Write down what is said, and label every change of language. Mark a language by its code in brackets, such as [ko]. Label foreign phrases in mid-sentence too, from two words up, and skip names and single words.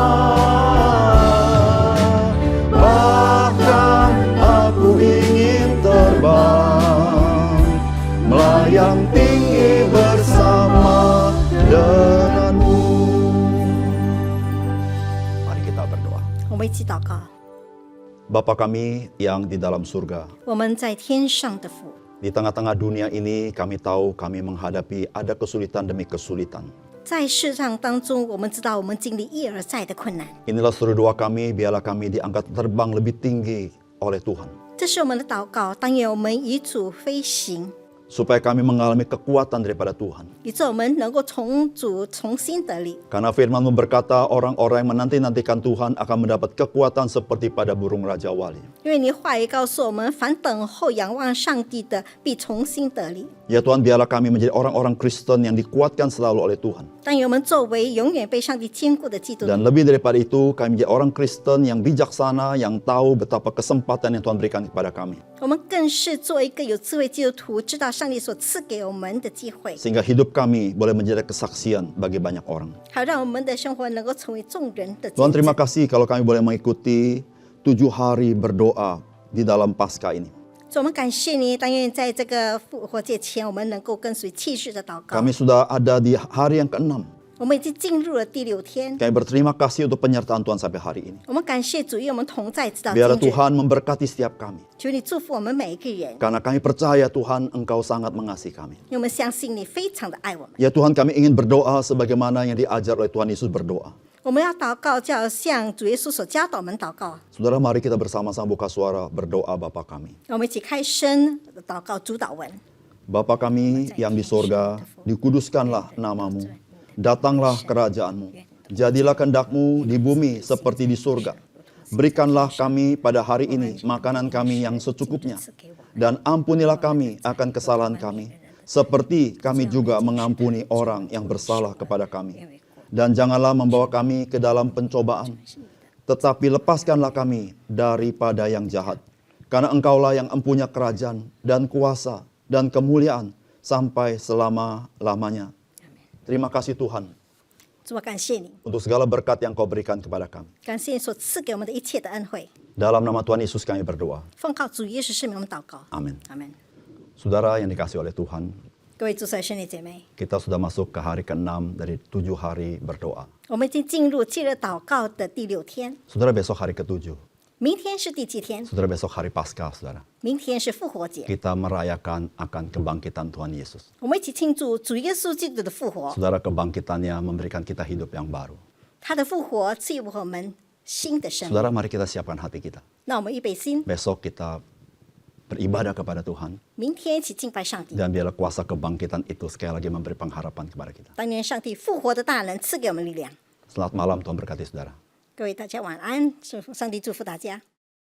[id] Bahkan aku ingin terbang, melayang tinggi bersama denganmu. Mari kita berdoa. [zh] 我们一起祷告。 [id] Bapa kami yang di dalam surga, [zh] 我们在天上的父， [id] di tengah-tengah dunia ini kami tahu kami menghadapi ada kesulitan demi kesulitan. [zh] 在世上当中，我们知道我们经历一而再的困难， [id] Inilah seru doa kami, biarlah kami diangkat terbang lebih tinggi oleh Tuhan. [zh] 这是我们的祷告。但愿我们以主飞行， [id] Supaya kami mengalami kekuatan daripada Tuhan. [zh] 以致我们能够从主重新得力。 [id] Karena firman-Mu berkata orang-orang yang menanti-nantikan Tuhan akan mendapat kekuatan seperti pada burung Raja Wali. [zh] 因为你话语告诉我们，凡等候仰望上帝的，必重新得力。 [id] Ya Tuhan, biarlah kami menjadi orang-orang Kristen yang dikuatkan selalu oleh Tuhan. [zh] 但愿我们作为永远被上帝坚固的基督徒， [id] Dan lebih daripada itu, kami menjadi orang Kristen yang bijaksana, yang tahu betapa kesempatan yang Tuhan berikan kepada kami. [zh] 我们更是做一个有智慧基督徒，知道上帝所赐给我们的机会， [id] Sehingga hidup kami boleh menjadi kesaksian bagi banyak orang. [zh] 好让我们的生活能够成为众人的见 [id] Tuhan, terima [zh] 证。 [id] kasih kalau kami boleh mengikuti 7 hari berdoa di dalam Paskah ini. [zh] 所以我们感谢你，但愿在这个复活节前，我们能够跟随继续的祷告。 [id] Kami sudah ada di hari yang ke-6. [zh] 我们已经进入了第6天， [id] Kami berterima kasih untuk penyertaan Tuhan sampai hari ini. [zh] 我们感谢主与我们同在，直到 [id] Biarlah [zh] 今日。 [id] Tuhan memberkati setiap kami. [zh] 求你祝福我们每一个人， [id] Karena kami percaya Tuhan Engkau sangat mengasihi kami. [zh] 因为我们相信你非常的爱我们。 [id] Ya Tuhan, kami ingin berdoa sebagaimana yang diajar oleh Tuhan Yesus berdoa. [zh] 我们要祷告，就要像主耶稣所教导我们祷告。 [id] Saudara, mari kita bersama-sama buka suara berdoa Bapa kami. [zh] 让我们一起开声祷告主祷文。 [id] Bapa kami yang di sorga, dikuduskanlah namamu. Datanglah kerajaanmu. Jadilah kehendak-Mu di bumi seperti di surga. Berikanlah kami pada hari ini makanan kami yang secukupnya. Dan ampunilah kami akan kesalahan kami. Seperti kami juga mengampuni orang yang bersalah kepada kami. Dan janganlah membawa kami ke dalam pencobaan. Tetapi lepaskanlah kami daripada yang jahat. Karena Engkaulah yang empunya kerajaan dan kuasa dan kemuliaan sampai selama-lamanya. Terima kasih Tuhan [zh] 主，我感谢你， [id] untuk segala berkat yang Kau berikan kepada kami. [zh] 感谢你所赐给我们的一切的恩惠。 [id] Dalam nama Tuhan Yesus kami berdoa. [zh] 奉靠主耶稣圣名，我们祷告。 [id] Amin. [zh] 阿门。 [id] Saudara yang dikasihi oleh Tuhan, [zh] 各位主所爱兄弟姐妹， [id] kita sudah masuk ke hari ke-6 dari 7 hari berdoa. [zh] 我们已经进入戒日祷告的第6天， [id] Saudara, besok hari ke-7. [zh] 明天是第7天， [id] Saudara, besok hari Paskah, saudara. [zh] 明天是复活节， [id] Kita merayakan akan kebangkitan Tuhan Yesus. [zh] 我们一起庆祝主耶稣基督的复活。 [id] Saudara, kebangkitannya memberikan kita hidup yang baru. [zh] 他的复活赐予我们新的生命。 [id] Saudara, mari kita siapkan hati kita. [zh] 那我们预备心， [id] Besok kita beribadah kepada Tuhan. [zh] 明天一起敬拜上帝。 [id] Dan biarlah kuasa kebangkitan itu sekali lagi memberi pengharapan kepada kita. [zh] 当年上帝复活的大能赐给我们力量。 [id] Selamat malam, Tuhan berkati saudara. [zh] 各位大家晚安，祝福上帝祝福大家。